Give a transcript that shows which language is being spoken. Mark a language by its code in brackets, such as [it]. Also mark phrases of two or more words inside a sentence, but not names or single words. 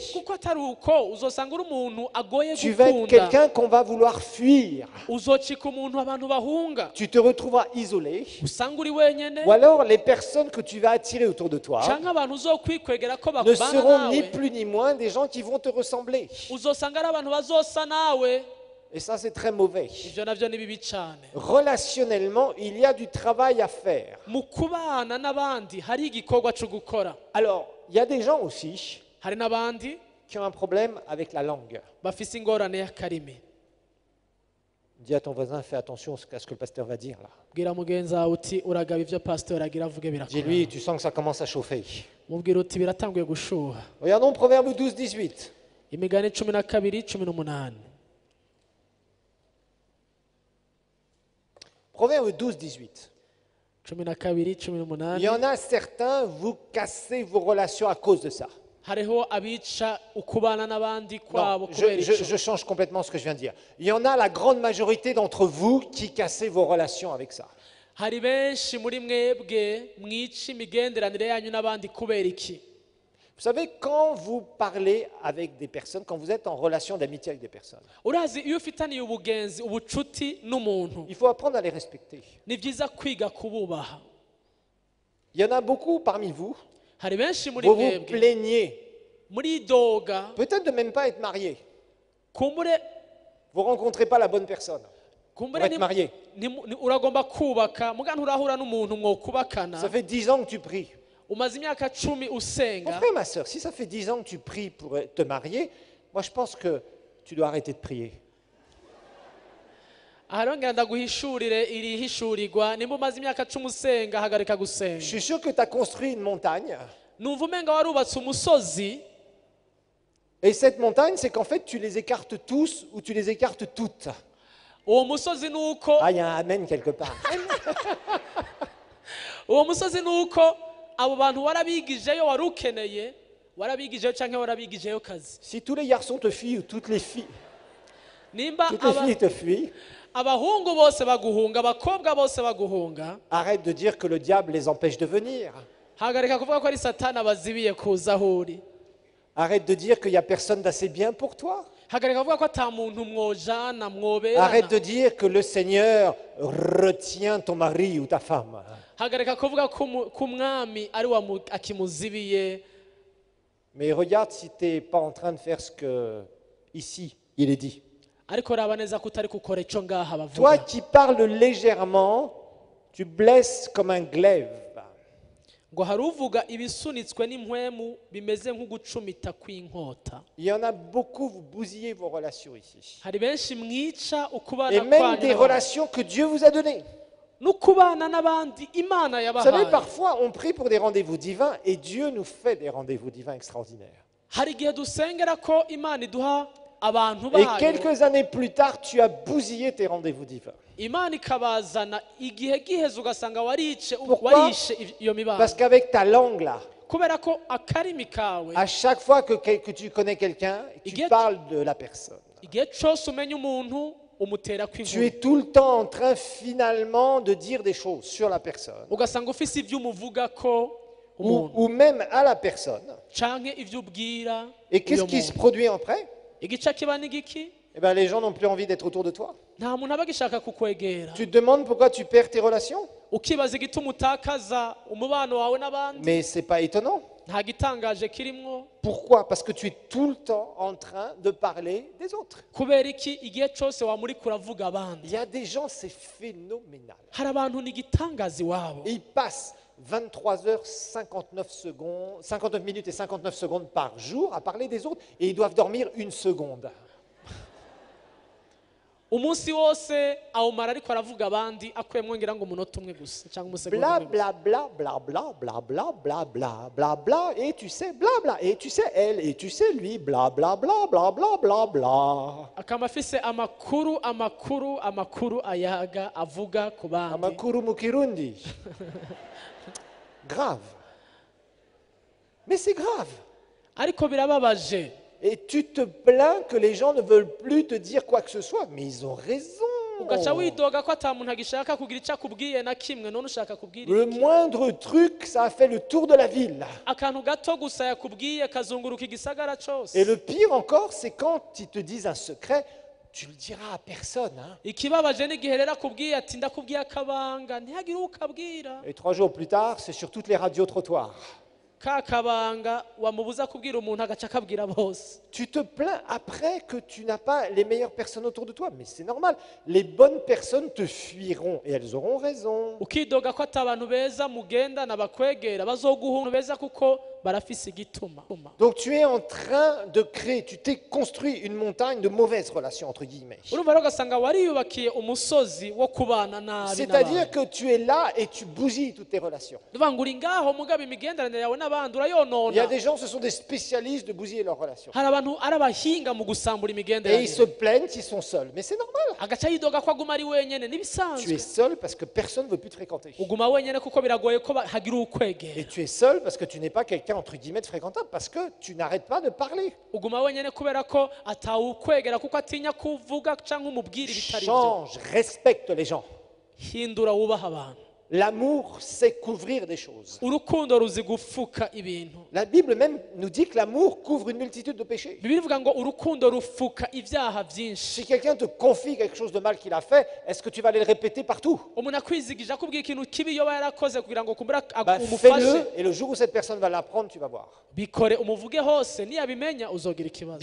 [rn] kuko atari uko uzosanga uri umuntu agoye [fr] Tu vas être [rn] gukunda, [fr] quelqu'un qu'on va vouloir fuir. [rn] uzocika umuntu abantu bahunga, [fr] Tu te retrouveras isolé. [rn] usanga uri wenyene, [fr] Ou alors, les personnes que tu vas attirer autour de toi [rn] canke abantu uzokwikwegera ko ne bakubana [fr] seront ni [rn] nawe [fr] plus ni moins des gens qui vont te ressembler. [rn] uzosanga ari abantu bazosa nawe. [fr] Et ça, c'est très mauvais. [rn] ivyo navyo ni bibi cane. [fr] Relationnellement, il y a du travail à faire. [rn] mu kubana n'abandi hari igikorwa co gukora. [fr] Alors, il y a des gens aussi [rn] hari n'abandi [fr] qui ont un problème avec la langue. [rn] bafise ingorane y'akarimi. [fr] Dis à ton voisin, fais attention à ce que le pasteur va dire là. [rn] bwira mugenzi wawe uti uragaba ivyo pasteur agira avuge birakora. [fr] Dis-lui, tu sens que ça commence à chauffer. [rn] mubwira uti biratanguye gushuha. [fr] Regardons Proverbe 12, 18. [rn] imigani 12 18. [fr] Proverbe 12, 18. 12 Il y 18. en a certains, vous cassez vos relations à cause de ça. [rn] hariho abica ukubana n'abandi kwabo [fr] Non, [rn] kubera ico. [fr] je change complètement ce que je viens de dire. Il y en a la grande majorité d'entre vous qui cassez vos relations avec ça. [rn] hari benshi muri mwebwe mwica imigenderanire yanyu n'abandi kubera iki? [fr] Vous savez, quand vous parlez avec des personnes, quand vous êtes en relation d'amitié avec des personnes, [rn] urazi iyo ufitaniye ubugenzi ubucuti n'umuntu, [fr] il faut apprendre à les respecter. [rn] ni byiza kwiga kububaha. [fr] Il y en a beaucoup parmi vous, [rn] hari benshi muri [fr] vous vous [rn] mwebwe [fr] plaignez, [rn] muri doga [fr] peut-être de même pas être marié. [rn] kumbure [fr] Vous ne rencontrez pas la bonne personne pour [rn] kumbure [fr] être marié. [rn] uragomba kubaka muga nturahura n'umuntu mwokubakana. [fr] Ça fait 10 ans que tu pries. [rn] umaze imyaka 10 [fr] Mon [rn] usenga. [fr] frère, ma soeur, si ça fait 10 ans que tu pries pour te marier, moi Moi, je pense que tu dois arrêter de prier. [rn] aharongera ndaguhishurire iri hishurirwa nimba umaze imyaka 10 usenga hagarika [fr] Je [rn] gusenga [fr] suis sûr que tu as construit une montagne. [rn] numva umenga warubatse umusozi [fr] Et cette montagne, c'est qu'en fait, tu les écartes tous ou tu les écartes toutes. [rn] uwo musozi nuko [fr] Ah, il y a un amen quelque part. [rn] uwo musozi nuko abo bantu warabigijeyo warukeneye warabigijeyo canke warabigijeyo kazi [fr] Si tous les garçons te fuient ou toutes les filles [rn] nimba [fr] te fuient, [rn] abahungu bose baguhunga abakobwa bose baguhunga [fr] arrête de dire que le diable les empêche de venir. [rn] hagarika kuvuga ko ari satani abazibiye kuza aho uri [fr] Arrête de dire qu'il n'y a personne d'assez bien pour toi. [rn] hagarika kuvuga ko ata muntu mwojana [fr] Arrête [rn] mwoberana [fr] de dire que le Seigneur retient ton mari ou ta femme. [rn] hagarika kuvuga ko umwami ari akimuzibiye [fr] Mais regarde si tu n'es pas en train de faire ce que, ici, il est dit. [rn] ariko raba neza ko utari gukora icyo ngaha bavuga [fr] Toi qui parles légèrement, tu blesses comme un glaive. [rn] ngo hari uvuga ibisunitswe n'impwemu bimeze nk'ugucumita kw'inkota [fr] Il y en a beaucoup, vous bousillez vos relations ici. [rn] hari benshi mwica [fr] Et [rn] ukubana [fr] même [rn] kwanyu [fr] des [rn] n'abandi. [fr] relations que Dieu vous a données. [rn] n'ukubana n'abandi imana [fr] Vous savez, [rn] yabahaye [fr] parfois, on prie pour des rendez-vous divins et Dieu nous fait des rendez-vous divins extraordinaires. [rn] hari igihe dusengera ko imana iduha abantu [fr] Et [rn] bayo [fr] quelques années plus tard, tu as bousillé tes rendez-vous divins. [rn] imana ikabazana igihe giheze ugasanga [fr] Pourquoi? [rn] warishe iyo mibano [fr] Parce qu'avec ta langue là, [rn] kubera ko akarimi kawe [fr] à chaque fois que tu connais quelqu'un, tu [rn] Igihe- [fr] parles de la personne. [rn] igihe cyose umenya umuntu umutera [fr] Tu [rn] kw'inkuru [fr] es tout le temps en train finalement de dire des choses sur la personne. [rn] ugasanga ufise ibyo umuvuga ko umuntu [fr] Ou même à la personne. [rn] canke ibyo ubwira [fr] Et qu'est-ce [rn] uyo [fr] qui se [rn] muntu. [fr] produit après? [rn] igice kiba n'igiki [fr] Eh bien, les gens n'ont plus envie d'être autour de toi. [rn] nta muntu aba agishaka kukwegera [fr] Tu te demandes pourquoi tu perds tes relations? [rn] ukibaza igituma utakaza umubano wawe n'abandi [fr] Mais c'est pas étonnant. [rn] nta gitangaje kirimwo [fr] Pourquoi? Parce que tu es tout le temps en train de parler des autres. [rn] kubera iki igihe cyose wamurika uravuga abandi [fr] Il y a des gens, c'est phénoménal. [rn] hari abantu ni igitangaza iwabo [fr] Ils passent 23h59 secondes, 59 minutes et 59 secondes par jour à parler des autres et ils doivent dormir une seconde. [rn] umunsi wose awumara ariko aravuga abandi akuyemwo ngira ngo umunota umwe gusa cyangwa umusegonda [fr] Bla [rn] umwe gusa. [fr] bla bla bla bla bla bla bla bla bla bla et tu sais bla bla et tu sais elle et tu sais lui bla bla bla bla bla bla bla. [rn] akaba afise amakuru ayaga avuga ku bandi Amakuru mukirundi. [fr] Grave. Mais c'est grave. [rn] ariko birababaje [fr] Et tu te plains que les gens ne veulent plus te dire quoi que ce soit. Mais ils ont raison. [rn] ugaca widoga ko ata muntu agishaka kugira icyo akubwiye na kimwe none ushaka kubwira [fr] Le [rn] iki [fr] moindre truc, ça a fait le tour de la ville. [rn] akantu gato gusa yakubwiye kazunguruka igisagara cyose [fr] Et le pire encore, c'est quand ils te disent un secret, tu le diras à personne. Hein. [rn] ikibabaje n'igihe rero akubwiye ati ndakubwiye akabanga ntihagire ukabwira [fr] Et 3 jours plus tard, c'est sur toutes les radios trottoirs. [rn] ka kabanga wamubuza kubwira umuntu agaca akabwira bose [fr] Tu te plains après que tu n'as pas les meilleures personnes autour de toi. Mais c'est normal. Les bonnes personnes te fuiront et elles auront raison. [rn] ukidoga ko ati abantu beza mugendana bakwegera bazoguha beza kuko barafise igituma [fr] Donc tu es en train de créer, tu t'es construit une montagne de mauvaises relations, entre guillemets. [rn] urumva rero ugasanga wariyubakiye umusozi wo kubana nabi [fr] C'est-à-dire [rn] n'abantu [fr] que tu es là et tu bousilles toutes tes relations. [rn] uvuga ngo uri ngaho mugabo imigenderanire yawe n'abandi [fr] Il y a [rn] urayonona [fr] des gens, ce sont des spécialistes de bousiller leurs relations. [rn] hari abantu ari abahinga mu gusambura [fr] Et ils [rn] imigenderanire [fr] se plaignent s'ils sont seuls. Mais c'est normal. [rn] agaca yidoga ko aguma ari wenyine [fr] Tu es [rn] n'ibisanzwe [fr] seul parce que personne ne veut plus te fréquenter. [rn] uguma wenyine kuko biragoye ko hagira ukwegera [fr] Et tu es seul parce que tu n'es pas quelqu'un, entre guillemets, de fréquentable, parce que tu n'arrêtes pas de parler. [rn] uguma wenyine kubera ko atawukwegera kuko atinya kuvuga cyangwa umubwira ibitari byo [fr] Change, respecte les gens. [rn] hindura wubaha abantu [fr] L'amour, c'est couvrir des choses. [rn] urukundo ruzi gufuka ibintu [fr] La Bible même nous dit que l'amour couvre une multitude de péchés. [rn] bibiliya ivuga ngo urukundo rufuka ibyaha byinshi [fr] Si quelqu'un te confie quelque chose de mal qu'il a fait, est-ce que tu vas aller le répéter partout? [rn] umuntu akwizigije akubwira ikintu kibi yoba yarakoze kugira ngo kumbura [fr] Bah, [rn] umufashe [fr] fais-le, et le jour où cette personne va l'apprendre, tu vas voir. [rn] bikore umuvuge hose niyabimenya uzogira ikibazo